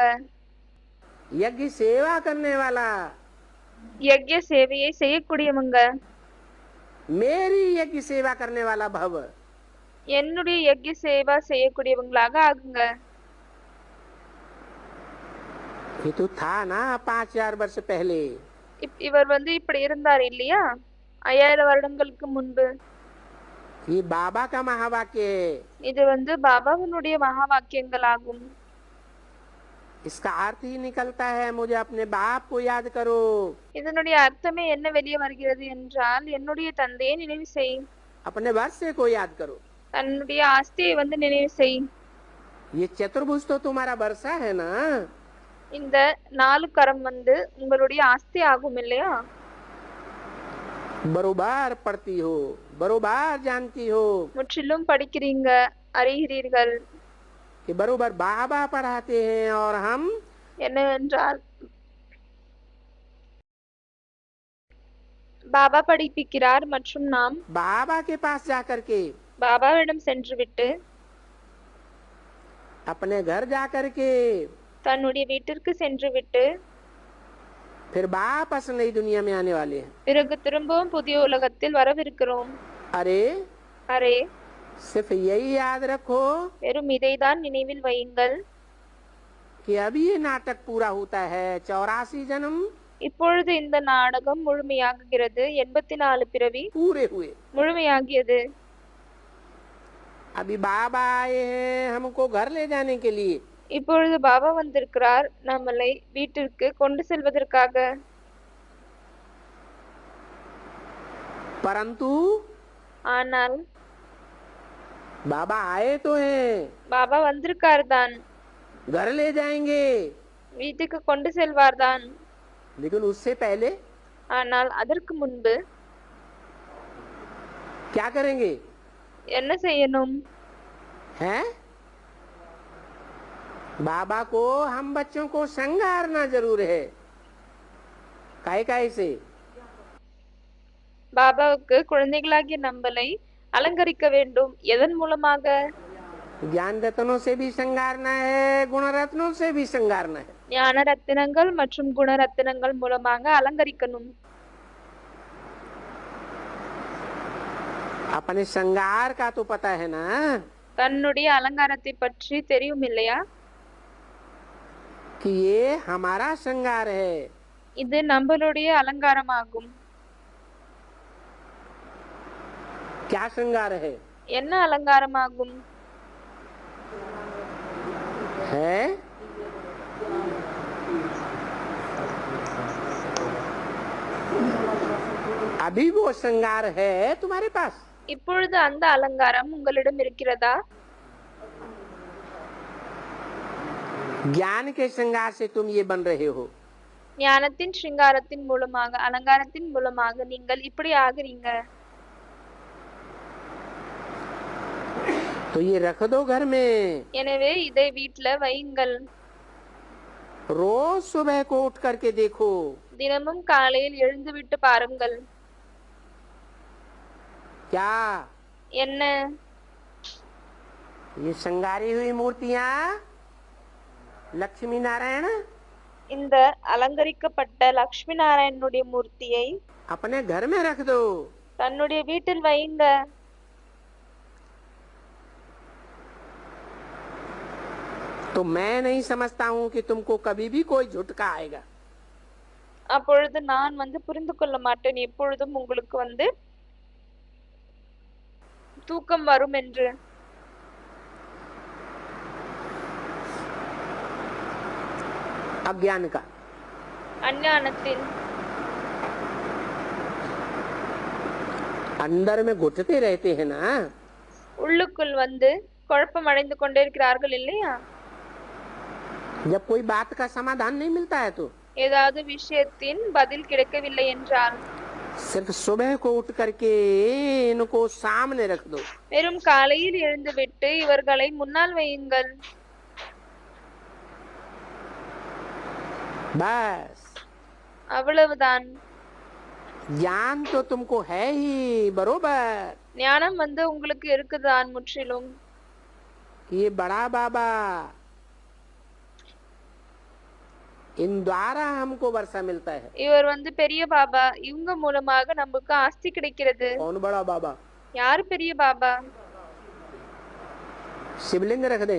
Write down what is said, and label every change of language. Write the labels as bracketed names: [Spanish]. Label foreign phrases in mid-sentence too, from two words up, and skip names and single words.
[Hindi] यज्ञ सेवा करने वाला. [Tamil] யஜ்ய சேவையை செய்யக்கூடியவங்க. [Hindi] मेरी यज्ञ सेवा करने वाला भव. [Tamil] என்னுடைய யஜ்ய சேவா செய்யக்கூடியவங்களாக ஆகுங்க. [Hindi] ये तो था ना 5000 वर्ष पहले. [Tamil] இவர் இப்படி இருந்தார் இல்லையா 5000 வருடங்களுக்கு முன்பு. [Hindi] ये बाबा का महावाक्य है। [Tamil] இது வந்து பாபாவினுடைய மகா வாக்கியங்களாகும். [Hindi] इसका अर्थ ही निकलता है मुझे अपने बाप को याद करो। [Tamil] இதனுடைய அர்த்தமே என்ன வெளியே வருகிறது என்றால், என்னுடைய தந்தையை நினைவு செய், [Hindi] अपने वर्ष को याद करो। [Tamil] தன்னுடைய ஆஸ்தியை வந்து நினைவு செய். [Hindi] ये चतुर्भुज तो तुम्हारा वर्षा है ना। [Tamil] இந்த 4 கரம் வந்து உங்களுடைய ஆஸ்தி ஆகும் இல்லையா? [Hindi] बरोबर पढ़ती हो, बरोबर जानती हो [Tamil] முற்றிலும் படிக்கிறீங்க, அறிகிறீர்கள். [Hindi] कि बरोबर बाबा पढ़ाते हैं और हम [Tamil] என்னவென்றால் பாபா படிப்பிக்கிறார் மற்றும் நாம் [Hindi] बाबा के पास जाकर के, [Tamil] பாபாவிடம் சென்றுவிட்டு, [Hindi] अपने घर जाकर के [Tamil] தன்னுடைய வீட்டிற்கு சென்றுவிட்டு, [Hindi] फिर वापस नई दुनिया में आने वाले हैं। [Tamil] பிறகு திரும்பவும் புதிய உலகத்தில் வரவிருக்கிறோம். [Hindi] अरे [Tamil] அரே, [Hindi] सिर्फ यही याद रखो [Tamil] வெறும் இதைதான் நினைவில் வையுங்கள். [Hindi] कि अभी ये नाटक पूरा होता है 84 जन्म [Tamil] இப்பொழுது இந்த நாடகம் முழுமையாகுகிறது. 84 பிறவி [Hindi] पूरे हुए। [Tamil] முழுமையாகியது. [Hindi] अभी बाबा आए हैं हमको घर ले जाने के लिए। [Tamil] இப்பொழுது பாபா வந்திருக்கிறார் நம்மளை வீட்டிற்கு கொண்டு செல்வதற்காக. [Hindi] परंतु [Tamil] ஆனால் [Hindi] बाबा आए तो हैं, [Tamil] பாபா வந்திருக்கார் தான், [Hindi] घर ले जाएंगे, [Tamil] வீட்டுக்கு கொண்டு செல்வார் தான். [Hindi] लेकिन उससे पहले [Tamil] ஆனால் அதற்கு முன்பு [Hindi] क्या करेंगे [Tamil] என்ன செய்யணும்? [Hindi] हैं? बाबा को हम बच्चों को श्रृंगारना जरूर है। काहे से [Tamil] பாபாவுக்கு குழந்தைகளாகிய நம்மளை அலங்கரிக்க வேண்டும். எதன் மூலமாக? [Hindi] ज्ञान रत्नों से भी श्रृंगारना है, गुण रत्नों से भी श्रृंगारना है। [Tamil] ஞான ரத்தினங்கள் மற்றும் குண ரத்தினங்கள் மூலமாக அலங்கரிக்கணும். [Hindi] अपने श्रृंगार का तो पता है ना, [Tamil] தன்னுடைய அலங்காரத்தை பற்றி தெரியும் இல்லையா? [Hindi] कि ये हमारा श्रृंगार है। [Tamil] இது நம்மளுடைய அலங்காரமாகும். [Hindi] क्या श्रृंगार है? [Tamil] என்ன அலங்காரமாகும்? [Hindi] है अभी वो श्रृंगार है तुम्हारे पास? [Tamil] இப்பொழுது அந்த அலங்காரம் உங்களிடம் இருக்கிறதா? [Hindi] ज्ञान के श्रृंगार से तुम ये बन रहे हो। [Tamil] ஞானத்தின் சிங்காரத்தின் மூலமாக, அலங்காரத்தின் மூலமாக நீங்கள் இப்படி ஆகுறீங்க. [Hindi] तो ये रख दो घर में। [Tamil] எனவே இதை வீட்ல வையுங்கள். [Hindi] रोज सुबह को उठ करके देखो। [Tamil] தினமும் காலையில் எழுந்துவிட்டு பாருங்கள். [Hindi] क्या [Tamil] என்ன? [Hindi] ये श्रृंगारी हुई मूर्तियां लक्ष्मी नारायण [Tamil] இந்த அலங்கரிக்கப்பட்ட லக்ஷ்மி நாராயணனுடைய மூர்த்தியை [Hindi] अपने घर में रख दो। [Tamil] தன்னுடைய வீட்டில் வையுங்க. [Hindi] तो मैं नहीं समझता हूँ कि तुमको कभी भी कोई झुटका आएगा। [Tamil] அப்பொழுது நான் வந்து புரிந்து கொள்ள மாட்டேன் எப்பொழுதும் உங்களுக்கு வந்து தூக்கம் வரும் என்று. [Hindi] अज्ञान का [Tamil] அஞ்ஞானத்தின் [Hindi] अंदर में घुटते रहते हैं ना। [Tamil] உள்ளுக்குள் வந்து குழப்பம் அடைந்து கொண்டே இருக்கிறார்கள் இல்லையா? [Hindi] जब कोई बात का समाधान नहीं मिलता है तो [Tamil] ஏதாவது விஷயத்தின் பதில் கிடைக்கவில்லை என்றால் [Hindi] सिर्फ सुबह को उठ करके इनको सामने रख दो। [Tamil] வெறும் காலையில் எழுந்துவிட்டு இவர்களை முன்னால் வையுங்கள். [Hindi] बस [Tamil] அவ்வளவுதான். [Hindi] ज्ञान तो तुमको है ही बरोबर। [Tamil] ஞானம் வந்து உங்களுக்கு இருக்குதான் முற்றிலும். [Hindi] ये बड़ा बाबा इन द्वारा हमको वर्षा मिलता है। [Tamil] இவர் வந்து பெரிய பாபா, இவங்க மூலமாக நமக்கு ஆஸ்தி கிடைக்கிறது. [Hindi] कौन बड़ा बाबा? [Tamil] யார் பெரிய பாபா? [Hindi] शिवलिंग रख दें?